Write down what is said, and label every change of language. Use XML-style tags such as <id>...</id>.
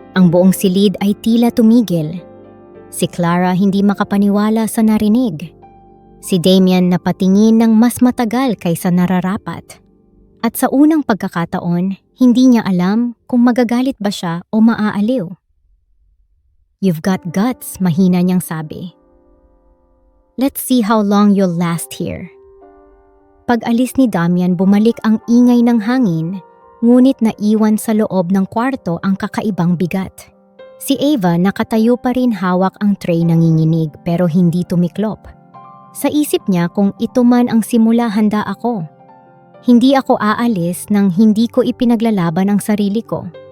<tl>Ang buong silid ay tila tumigil. Si Clara hindi makapaniwala sa narinig. Si Damian napatingin ng mas matagal kaysa nararapat. At sa unang pagkakataon, hindi niya alam kung magagalit ba siya o maaaliw.</tl> <en>"You've got guts,"</en> <tl>mahina niyang sabi.</tl> <en>"Let's see how long you'll last here."</en> <tl>Pag-alis ni Damian, bumalik ang ingay ng hangin, ngunit naiwan sa loob ng kwarto ang kakaibang bigat. Si Ava nakatayo pa rin, hawak ang tray, nanginginig pero hindi tumiklop. Sa isip niya, kung ito man ang simula, handa ako. Hindi ako aalis nang hindi ko ipinaglalaban ang sarili ko.</tl>